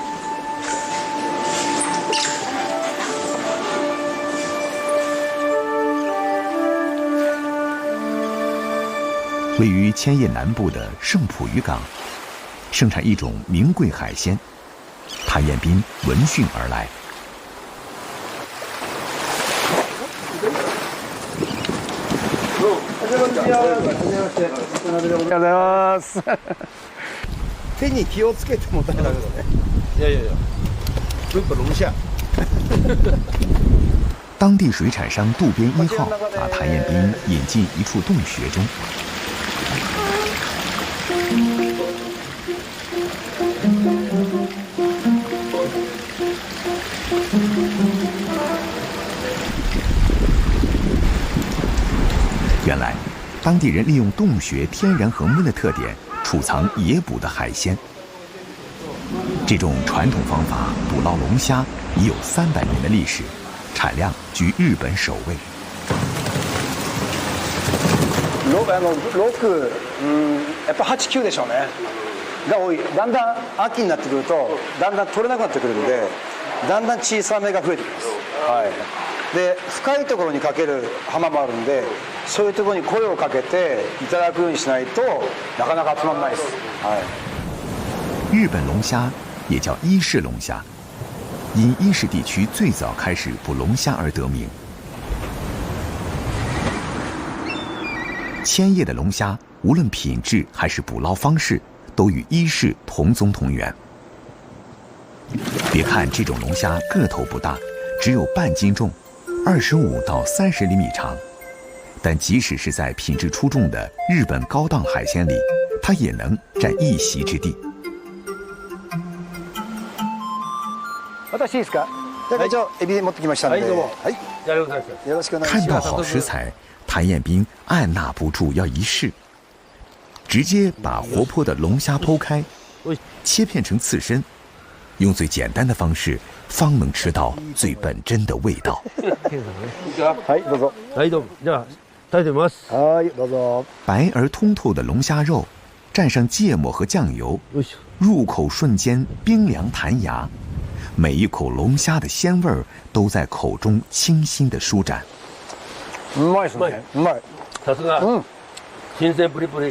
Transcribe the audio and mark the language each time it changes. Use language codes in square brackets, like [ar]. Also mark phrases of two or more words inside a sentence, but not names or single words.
[zh] 位於千葉南部的盛浦漁港，盛產一種名貴海鮮，譚彥斌聞訊而來。 [ja] 手に気をつけても大丈夫ですね。いやいやいや、 [zh] 这个龙虾。當地水產商渡邊1號把譚彥斌引進一處洞穴中。原來，當地人利用洞穴天然恆溫的特點，儲藏野捕的海鮮。這種傳統方法捕撈龍蝦已有300年的歷史，產量居日本首位。 [ja] 6、やっぱ8、9でしょうね。が多い。だんだん秋になってくると、だんだん取れなくなってくるので、だんだん小さめが増えてきます。はい。で、深いところにかける浜もあるんで、そういうところに声をかけていただくようにしないとなかなか集まらないです。はい。 [zh] 日本龍蝦也叫伊勢龍蝦，因伊勢地區最早開始捕龍蝦而得名。千葉的龍蝦，無論品質還是捕撈方式，都與伊勢同宗同源。別看這種龍蝦個頭不大，只有半斤重，25到30厘米長，但即使是在品質出眾的日本高檔海鮮裡，它也能佔一席之地。 [ja] 私いいですか？会長、エビ持ってきましたんで。どうも。はい。よろしくお願いします。 [zh] 看到好食材，谭彦斌按捺不住要一试，直接把活泼的龙虾剖开，切片成刺身，用最简单的方式，方能吃到最本真的味道。 [ja] はい、どうぞ。はい、どうも。じゃあ、食べてみます。はい、どうぞ。 [zh] 白而通透的龙虾肉，蘸上芥末和酱油，入口瞬间冰凉弹牙，每一口龙虾的鲜味儿都在口中清新的舒展。 [ja] うまいですね。うまい。さすが。新鮮プリプリ。